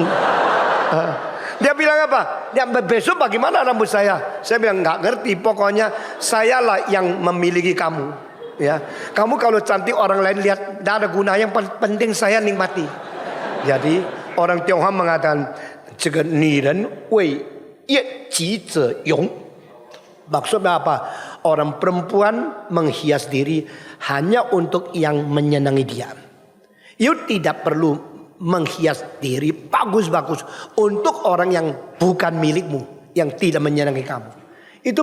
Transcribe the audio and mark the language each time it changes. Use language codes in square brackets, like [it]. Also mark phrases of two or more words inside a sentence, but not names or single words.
[id] Dia bilang apa? Dia besok bagaimana rambut saya? Saya bilang nggak ngerti. Pokoknya sayalah yang memiliki kamu. Ya, kamu kalau cantik orang lain lihat, tidak ada guna. Yang penting saya nikmati. Jadi orang Tionghoa mengatakan, [zh] " 这个女人为悦己者容." [id] Maksudnya apa? Orang perempuan menghias diri hanya untuk yang menyenangi dia. You tidak perlu menghias diri bagus-bagus untuk orang yang bukan milikmu, yang tidak menyenangi kamu.